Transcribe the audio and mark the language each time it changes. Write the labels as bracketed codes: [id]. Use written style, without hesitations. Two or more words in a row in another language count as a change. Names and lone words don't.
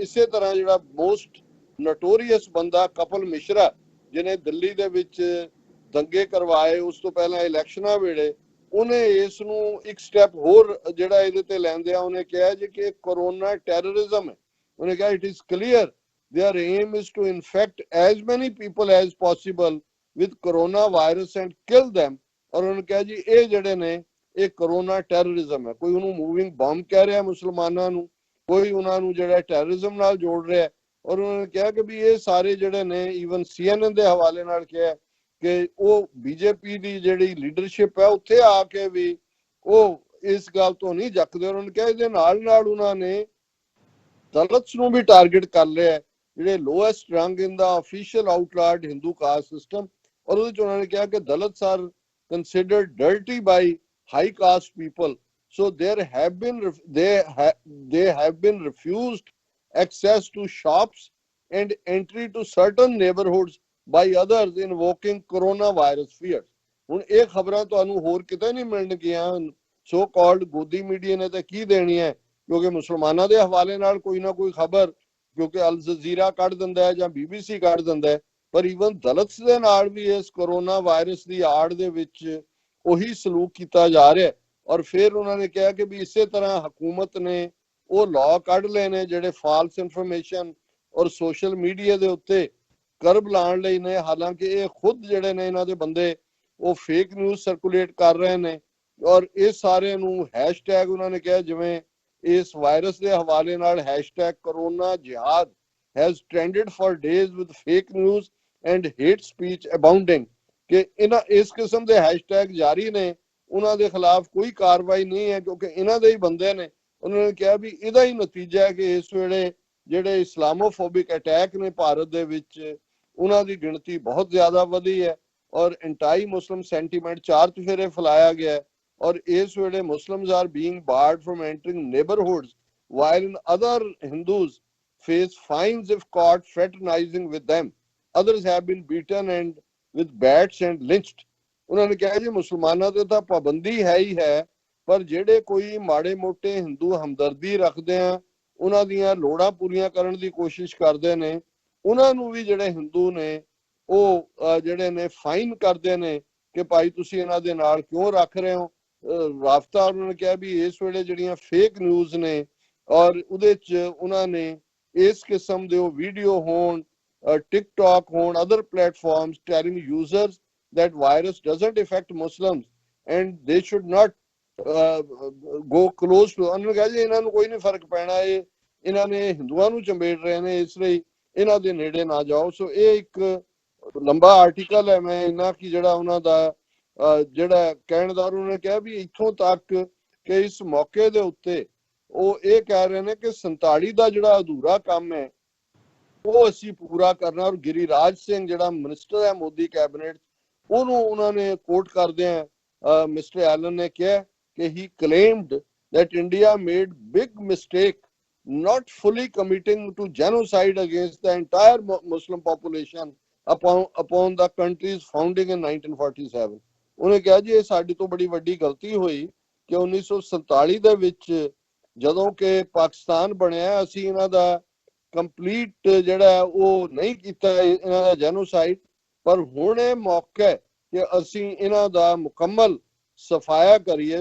[pa] ਇਸੇ ਤਰ੍ਹਾਂ ਜਿਹੜਾ [en] most notorious [pa] ਬੰਦਾ ਕਪਲ ਮਿਸ਼ਰਾ, ਜਿਹਨੇ ਦਿੱਲੀ ਦੇ ਵਿੱਚ ਦੰਗੇ ਕਰਵਾਏ ਉਸ ਤੋਂ ਪਹਿਲਾਂ ਇਲੈਕਸ਼ਨਾਂ ਵੇਲੇ, ਉਹਨੇ ਇਸ ਨੂੰ ਇੱਕ ਸਟੈਪ ਹੋਰ ਜਿਹੜਾ ਇਹਦੇ ਤੇ ਲੈਂਦੇ ਆ, ਉਹਨੇ ਕਿਹਾ ਜੀ ਕਿ [en] corona terrorism [pa] ਹੈ। ਉਹਨੇ ਕਿਹਾ [en] it is clear their aim is to infect as many people as possible with coronavirus and kill them। [pa] ਔਰ ਉਹਨੇ ਕਿਹਾ ਜੀ ਇਹ ਜਿਹੜੇ ਨੇ ਇਹ [en] corona terrorism [pa] ਹੈ। ਕੋਈ ਉਹਨੂੰ [en] moving bomb [pa] ਕਹਿ ਰਿਹਾ ਮੁਸਲਮਾਨਾਂ ਨੂੰ, ਕੋਈ ਉਹਨਾਂ ਨੂੰ ਜਿਹੜਾ ਟੈਰਰਿਜ਼ਮ ਨਾਲ ਜੋੜ ਰਿਹਾ। ਔਰ ਉਹਨਾਂ ਨੇ ਕਿਹਾ ਕਿ ਵੀ ਇਹ ਸਾਰੇ ਜਿਹੜੇ ਨੇ, ਈਵਨ CNN ਦੇ ਹਵਾਲੇ ਨਾਲ ਕਿਹਾ ਕਿ ਉਹ ਬੀਜੇਪੀ ਦੀ ਜਿਹੜੀ ਲੀਡਰਸ਼ਿਪ ਹੈ ਉੱਥੇ ਆ ਕੇ ਵੀ ਉਹ ਇਸ ਗੱਲ ਤੋਂ ਨਹੀਂ ਜੱਕਦੇ। ਉਹਨਾਂ ਨੇ ਕਿਹਾ ਇਹਦੇ ਨਾਲ ਨਾਲ ਉਹਨਾਂ ਨੇ ਦਲਿਤਸ ਨੂੰ ਵੀ ਟਾਰਗੇਟ ਕਰ ਲਿਆ, ਜਿਹੜੇ [en] lowest rung in the official outlawed Hindu caste system. [pa] ਔਰ ਉਹਦੇ ਚ ਉਹਨਾਂ ਨੇ ਕਿਹਾ ਕਿ [en] Dalits are considered dirty by high caste people, so they have been refused access to shops and entry to certain neighborhoods by others invoking coronavirus fears। [pa] ਹੁਣ ਇਹ ਖਬਰਾਂ ਤੁਹਾਨੂੰ ਹੋਰ ਕਿਤੇ ਨਹੀਂ ਮਿਲਣਗੀਆਂ। [en] so called [pa] ਗੋਦੀ ਮੀਡੀਆ ਨੇ ਤਾਂ ਕੀ ਦੇਣੀ ਹੈ, ਕਿਉਂਕਿ ਮੁਸਲਮਾਨਾਂ ਦੇ ਹਵਾਲੇ ਨਾਲ ਕੋਈ ਨਾ ਕੋਈ ਖਬਰ, ਕਿਉਂਕਿ ਅਲ ਜਜ਼ੀਰਾ ਕੱਢ ਦਿੰਦਾ ਹੈ ਜਾਂ BBC ਕੱਢ ਦਿੰਦਾ ਹੈ। ਪਰ ਈਵਨ ਦਲਿਤਸ ਦੇ ਨਾਲ ਵੀ ਇਸ [en] corona virus [pa] ਦੀ ਆੜ ਦੇ ਵਿੱਚ ਉਹੀ ਸਲੂਕ ਕੀਤਾ ਜਾ ਰਿਹਾ। ਔਰ ਫਿਰ ਉਹਨਾਂ ਨੇ ਕਿਹਾ ਕਿ ਵੀ ਇਸੇ ਤਰ੍ਹਾਂ ਹਕੂਮਤ ਨੇ ਉਹ ਲਾਅ ਕੱਢ ਲਏ ਨੇ ਜਿਹੜੇ [en] false information [pa] ਔਰ [en] social media [pa] ਦੇ ਉੱਤੇ ਕਰਬ ਲਾਉਣ ਲਈ ਨੇ। ਹਾਲਾਂਕਿ ਇਹ ਖੁਦ ਜਿਹੜੇ ਨੇ ਇਹਨਾਂ ਦੇ ਬੰਦੇ ਉਹ [en] fake news circulate [pa] ਕਰ ਰਹੇ ਨੇ। ਔਰ ਇਹ ਸਾਰੇ ਨੂੰ ਹੈਸ਼ਟੈਗ ਉਹਨਾਂ ਨੇ ਕਿਹਾ, ਜਿਵੇਂ ਇਸ ਵਾਇਰਸ ਦੇ ਹਵਾਲੇ ਨਾਲ ਹੈਸ਼ਟੈਗ ਕਰੋਨਾ ਜਿਹਾਦ [en] has trended for days with fake news and hate speech abounding, [pa] ਕਿ ਇਹਨਾਂ ਇਸ ਕਿਸਮ ਦੇ ਹੈਸ਼ਟੈਗ ਜਾਰੀ ਨੇ। ਉਹਨਾਂ ਦੇ ਖਿਲਾਫ ਕੋਈ ਕਾਰਵਾਈ ਨਹੀਂ ਹੈ ਕਿਉਂਕਿ ਇਹਨਾਂ ਦੇ ਹੀ ਬੰਦੇ ਨੇ। ਉਹਨਾਂ ਨੇ ਕਿਹਾ ਵੀ ਇਹਦਾ ਹੀ ਨਤੀਜਾ ਹੈ ਕਿ ਇਸ ਵੇਲੇ ਜਿਹੜੇ [en] Islamophobic attack [pa] ਨੇ ਭਾਰਤ ਦੇ ਵਿੱਚ, ਉਹਨਾਂ ਦੀ ਗਿਣਤੀ ਬਹੁਤ ਜ਼ਿਆਦਾ ਵਧੀ ਹੈ ਔਰ [en] anti Muslim sentiment [pa] ਚਾਰ ਚੁਫੇਰੇ ਫੈਲਾਇਆ ਗਿਆ ਹੈ। ਔਰ ਇਸ ਵੇਲੇ [en] Muslims are being barred from entering neighborhoods while in other Hindus face fines if caught fraternizing with them. Others have been beaten and with bats and lynched. [pa] ਉਹਨਾਂ ਨੇ ਕਿਹਾ ਜੀ ਮੁਸਲਮਾਨਾਂ ਤੇ ਤਾਂ ਪਾਬੰਦੀ ਹੈ ਹੀ ਹੈ, ਪਰ ਜਿਹੜੇ ਕੋਈ ਮਾੜੇ ਮੋਟੇ ਹਿੰਦੂ ਹਮਦਰਦੀ ਰੱਖਦੇ ਆ, ਉਹਨਾਂ ਦੀਆਂ ਲੋੜਾਂ ਪੂਰੀਆਂ ਕਰਨ ਦੀ ਕੋਸ਼ਿਸ਼ ਕਰਦੇ ਨੇ, ਉਹਨਾਂ ਨੂੰ ਵੀ ਜਿਹੜੇ ਹਿੰਦੂ ਨੇ ਉਹ ਜਿਹੜੇ ਨੇ ਫਾਈਨ ਕਰਦੇ ਨੇ ਕਿ ਭਾਈ ਤੁਸੀਂ ਇਹਨਾਂ ਦੇ ਨਾਲ ਕਿਉਂ ਰੱਖ ਰਹੇ ਹੋ ਰਾਬਤਾ। ਉਹਨਾਂ ਨੇ ਕਿਹਾ ਵੀ ਇਸ ਵੇਲੇ ਜਿਹੜੀਆਂ [en] fake news [pa] ਨੇ ਔਰ ਉਹਦੇ 'ਚ ਉਹਨਾਂ ਨੇ ਇਸ ਕਿਸਮ ਦੇ ਉਹ ਵੀਡੀਓ ਹੋਣ, TikTok ਹੋਣ, [en] other platforms telling users that virus doesn't affect Muslims and they should not go close to। [pa] ਉਹਨਾਂ ਨੇ ਕਿਹਾ ਜੀ ਇਹਨਾਂ ਨੂੰ ਕੋਈ ਨਹੀਂ ਫਰਕ ਪੈਣਾ, ਇਹ ਇਹਨਾਂ ਨੇ ਹਿੰਦੂਆਂ ਨੂੰ ਚੰਬੇੜ ਰਹੇ ਨੇ, ਇਸ ਲਈ ਇਹਨਾਂ ਦੇ ਨੇੜੇ ਨਾ ਜਾਓ। ਸੋ ਇਹ ਇੱਕ ਲੰਬਾ ਆਰਟੀਕਲ ਹੈ। ਮੈਂ ਇਹਨਾਂ ਕੀ ਜਿਹੜਾ ਉਹਨਾਂ ਦਾ ਜਿਹੜਾ ਕਹਿਣ ਦਾ ਉਹਨਾਂ ਨੇ ਕਿਹਾ ਵੀ ਇੱਥੋਂ ਤੱਕ ਕਿ ਇਸ ਮੌਕੇ ਦੇ ਉੱਤੇ ਉਹ ਇਹ ਕਹਿ ਰਹੇ ਨੇ ਕਿ 47 ਦਾ ਜਿਹੜਾ ਅਧੂਰਾ ਕੰਮ ਹੈ ਉਹ ਅਸੀਂ ਪੂਰਾ ਕਰਨਾ। ਔਰ ਗਿਰੀਰਾਜ ਸਿੰਘ ਜਿਹੜਾ ਮਿਨਿਸਟਰ ਹੈ ਮੋਦੀ ਕੈਬਨਿਟ, ਉਹਨੂੰ ਉਹਨਾਂ ਨੇ ਕੋਟ ਕਰਦੇ ਆ ਮਿਸਟਰ ਐਲਨ ਨੇ ਕਿਹਾ ਕਿ [en] he claimed that India made big mistake not fully committing to genocide against the entire Muslim population upon the country's founding in 1947। [pa] ਉਹਨੇ ਕਿਹਾ ਜੀ ਇਹ ਸਾਡੀ ਤੋਂ ਬੜੀ ਵੱਡੀ ਗਲਤੀ ਹੋਈ ਕਿ 1947 ਦੇ ਵਿੱਚ ਜਦੋਂ ਕਿ ਪਾਕਿਸਤਾਨ ਬਣਿਆ ਅਸੀਂ ਇਹਨਾਂ ਦਾ ਕੰਪਲੀਟ ਜਿਹੜਾ ਉਹ ਨਹੀਂ ਕੀਤਾ ਇਹਨਾਂ ਦਾ ਜੈਨੋਸਾਈਡ, ਪਰ ਹੁਣ ਇਹ ਮੌਕਾ ਕਿ ਅਸੀਂ ਇਹਨਾਂ ਦਾ ਮੁਕੰਮਲ ਸਫਾਇਆ ਕਰੀਏ।